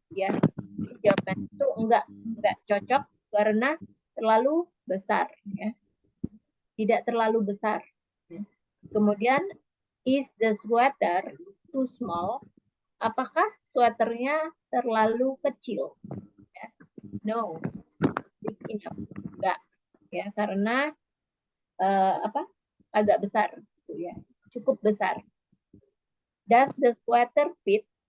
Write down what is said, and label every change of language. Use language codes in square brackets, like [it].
[id] Ya, jawaban itu enggak cocok karena terlalu besar. Ya, tidak terlalu besar. Ya. Kemudian [en] is the sweater too small? [id] Apakah sweaternya terlalu kecil? Ya. [en] No, big enough. [id] Enggak, ya, karena agak besar, ya, cukup besar. [en] Does the sweater fit?